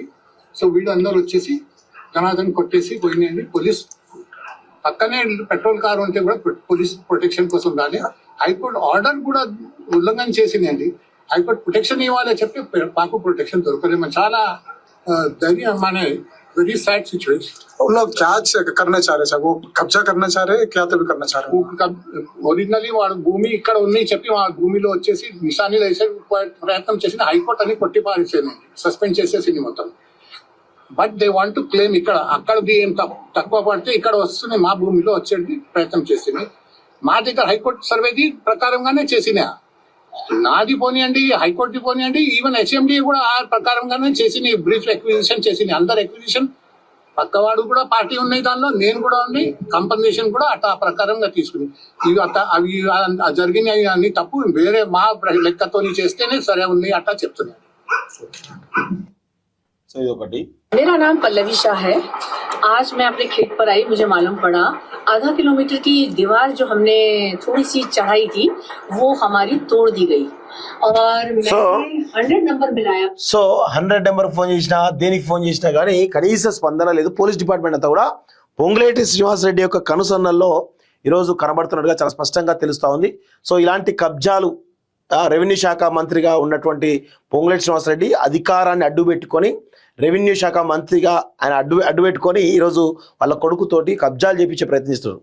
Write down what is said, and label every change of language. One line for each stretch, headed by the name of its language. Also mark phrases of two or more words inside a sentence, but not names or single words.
Telugu: సో వీళ్ళు అందరూ వచ్చేసి జనార్దన్ కొట్టేసి పోయినాయండి. పోలీస్ పక్కనే పెట్రోల్ కార్ ఉంటే కూడా
English: police protection
Telugu: కోసం రాలే. హైకోర్టు ఆర్డర్ కూడా ఉల్లంఘన చేసిందండి. హైకోర్టు ప్రొటెక్షన్ ఇవ్వాలి చెప్పి మాకు ప్రొటెక్షన్ దొరకలేదు. చాలా ధైర్యం మన
English: very sad situation.
Hindi: उन लोग क्या करना चाह रहे हैं? वो कब्जा करना चाह रहे हैं, क्या तभी करना चाह रहे हैं?
Telugu: ఒరిజినల్లీ వాడు భూమి ఇక్కడ ఉంది చెప్పి ఆ భూమిలో వచ్చేసి నిశానీలు వేసే ప్రయత్నం చేసింది. హైకోర్టు అని కొట్టి పారేసేది, సస్పెండ్ చేసేసింది మొత్తం.
English: but they want to claim
Telugu: ఇక్కడ అక్కడది ఏం తక్కువ పడితే ఇక్కడ వస్తుంది మా భూమిలో వచ్చేది ప్రయత్నం చేసింది. మా దగ్గర హైకోర్టు సర్వేది ప్రకారంగానే చేసిన, నాది పోనీయండి, హైకోర్టు పోనీయండి, ఈవెన్ హెచ్ఎండి కూడా ఆ ప్రకారంగానే చేసింది. బ్రీఫ్ ఎక్విజిషన్ చేసింది, అందరు ఎక్విజిషన్ పక్కవాడు కూడా పార్టీ ఉన్నాయి దానిలో, నేను కూడా ఉంది, కంపన్సేషన్ కూడా అట్లా ప్రకారంగా తీసుకుని ఇవి అవి జరిగినాయి అన్ని తప్పు, వేరే మా లెక్కతో చేస్తేనే సరే ఉంది అట్లా చెప్తున్నాను.
Hindi: मेरा नाम पल्लवी शाह है। आज मैं अपने खेत पर आई, मुझे मालूम पड़ा आधा किलोमीटर की दीवार जो हमने थोड़ी सी चढ़ाई थी वो हमारी तोड़ दी गई और मैंने 100 नंबर मिलाया।
Telugu: సో 100 నెంబర్ ఫోన్ చేసినా దేనికి ఫోన్ చేసినా కానీ కనీస స్పందన లేదు. పోలీస్ డిపార్ట్మెంట్ అంతా కూడా పొంగులేటి శ్రీనివాసరెడ్డి యొక్క కనుసన్నల్లో ఈరోజు కనబడుతున్నట్టుగా చాలా స్పష్టంగా తెలుస్తూ ఉంది. సో ఇలాంటి కబ్జాలు రెవెన్యూ శాఖ మంత్రిగా ఉన్నటువంటి పొంగులేటి శ్రీనివాసరెడ్డి అధికారాన్ని అడ్డుపెట్టుకొని రెవెన్యూ శాఖ మంత్రిగా ఆయన అడ్డుపెట్టుకొని ఈరోజు వాళ్ళ కొడుకుతోటి కబ్జాలు చేపించే ప్రయత్నిస్తున్నారు.